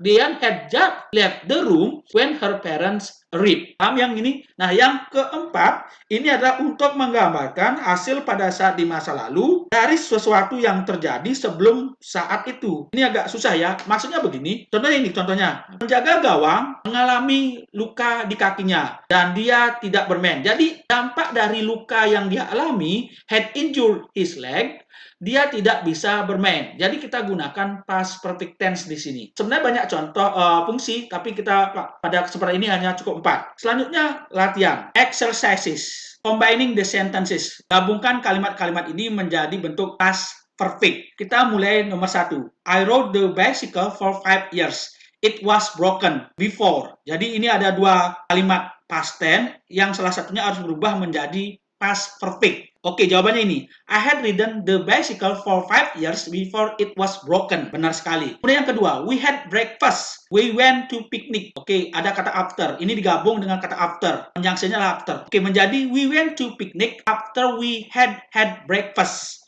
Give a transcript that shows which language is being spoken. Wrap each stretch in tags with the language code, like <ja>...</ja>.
<en>Dian had just left the room when her parents arrived.</en> <id>Paham yang ini? Nah, yang keempat, ini adalah untuk menggambarkan hasil pada saat di masa lalu dari sesuatu yang terjadi sebelum saat itu. Ini agak susah ya. Maksudnya begini, contohnya. Penjaga gawang mengalami luka di kakinya dan dia tidak bermain. Jadi, dampak dari luka yang dia alami</id> <en>had injured his leg,</en> <id>dia tidak bisa bermain. Jadi kita gunakan past perfect tense di sini. Sebenarnya banyak contoh fungsi, tapi kita pada kesempatan ini hanya cukup 4. Selanjutnya latihan,</id> <en>exercises, combining the sentences.</en> <id>Gabungkan kalimat-kalimat ini menjadi bentuk past perfect. Kita mulai nomor 1.</id> <en>I rode the bicycle for 5 years. It was broken before.</en> <id>Jadi ini ada 2 kalimat past tense yang salah satunya harus berubah menjadi past perfect. Oke, jawabannya ini.</id> <en>I had ridden the bicycle for 5 years before it was broken.</en> <id>Benar sekali. Kemudian yang kedua,</id> <en>we had breakfast. We went to picnic.</en> <id>Oke, ada kata after. Ini digabung dengan kata after. Conjunction-nya after. Oke, menjadi</id> <en>we went to picnic after we had breakfast.</en>